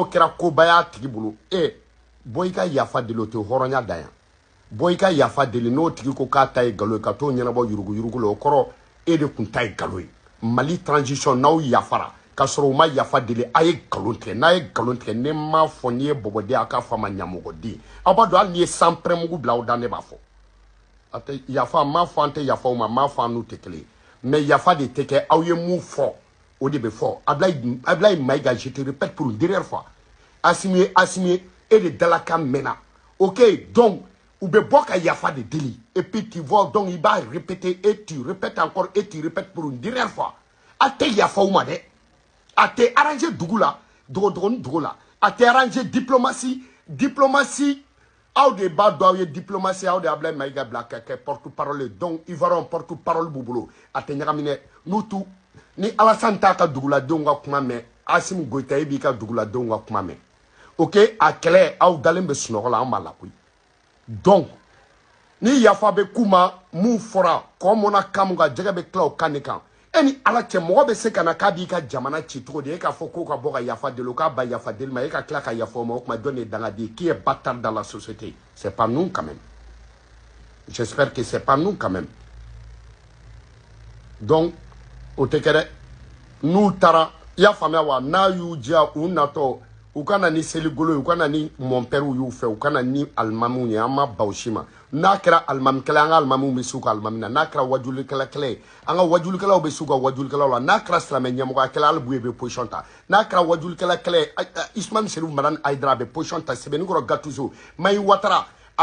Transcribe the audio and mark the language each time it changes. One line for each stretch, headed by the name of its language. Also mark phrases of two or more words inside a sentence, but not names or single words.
Bambara: kɛra koba y'a tigi bolo bɔ i ka yafa deli o tɛ hɔrɔnya dan yan bɔ i ka yafa deli n'o tigi ko k'a ta ye nkalon ye ka t'o ɲɛnabɔ yurugu la o kɔrɔ e de kun ta ye nkalon ye Mali transition n'aw yafara ka sɔrɔ u ma yafa deli a ye nkalon tigɛ n'a ye nkalon tigɛ ne m'a fɔ n'i ye bɔbɔden a k'a fɔ a ma ɲamɔgɔden aw b'a dɔn hali n'i ye sanpɛrɛmugu bila aw da ne b'a fɔ a tɛ yafa m'a fɔ an tɛ yafa o ma m'a fɔ an n'u tɛ kelen mais yafa de tɛ kɛ aw ye mun fɔ o de bɛ fɔ Ablaye Maïga
French: je te répète pour une dernière fois
Bambara: Assimi e de dalakan mɛnna ok donc u bɛ bɔ ka yafa de deli
French: et puis tu vois donc il va répéter et tu répètes encore et tu répètes pour une dernière fois
Bambara: a tɛ yafa o ma dɛ a tɛ arranger dugu la dɔgɔdɔgɔnin dugu la a tɛ arranger diplomatie aw de b'a dɔn aw ye diplomatie aw de Ablaye Maïga bila ka kɛ
French: porte parole donc Ivoiriens porte parole
Bambara: b'u bolo a tɛ ɲagami dɛ n'u tu ni Alassane t'a ka duguladenw ka kuma mɛn Assimi Goïta e b'i ka duguladenw ka kuma mɛn ok a kɛlɛ aw dalen bɛ sunɔgɔ la an b'a la koyi donc ni yafa bɛ k'u ma mun fɔra kɔ mɔna kan mun kan jɛgɛ bɛ tila o kan de kan e ni ala cɛ mɔgɔ bɛ se ka na k'a b'i ka jamana ci cogo di e k'a fɔ k'o ka bɔ ka yafa deli o k'a ba yafa deli ma e ka tila ka yafa o ma o tuma jɔn de ye dangaden ye
French: qui est bâtard dans la société c'est pas nous quand même j'espère que c'est pas nous quand même
Bambara: donc o tɛ kɛ dɛ n'u taara i y'a faamuya wa n'a y'u diya u natɔ u ka na ni seligolo ye u ka na ni mɔnpɛriw y'u fɛ u ka na ni alimamiw ye an ma ban o si ma n'a kɛra alimamikɛla an ka alimamiw bɛ s'u ka alimami na n'a kɛra wajulikɛla ye an ka wajulikɛlaw bɛ s'u ka wajulikɛlaw la n'a kɛra silamɛ ɲɛmɔgɔyakɛla hali bu ye bɛ position ta n'a kɛra wajulikɛla ye Ismail Serif Madani Aïdara a bɛ position ta Sɛbɛnikɔrɔ Gattuso Mayi Ouattara a